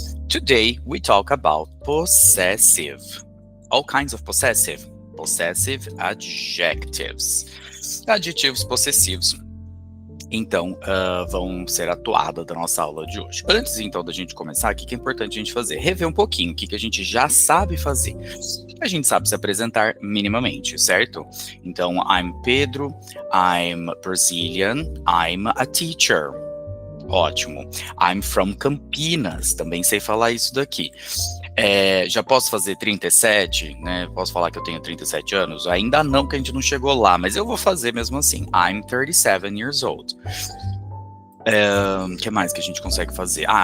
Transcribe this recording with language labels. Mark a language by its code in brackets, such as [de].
[en] Today we talk about possessive. All kinds of possessive adjectives. [pt] Adjetivos possessivos. Então, vão ser atuadas da nossa aula de hoje. Antes, então, da gente começar, o que é importante a gente fazer? Rever um pouquinho o que a gente já sabe fazer. A gente sabe se apresentar minimamente, certo? [en] Então, I'm Pedro, I'm Brazilian, I'm a teacher. [pt] Ótimo. [en] I'm from Campinas, [pt] também sei falar isso daqui. Já posso fazer 37, né? Posso falar que eu tenho 37 anos? Ainda não, que a gente não chegou lá, mas eu vou fazer mesmo assim. [en] I'm 37 years old. [pt] O que mais que a gente consegue fazer?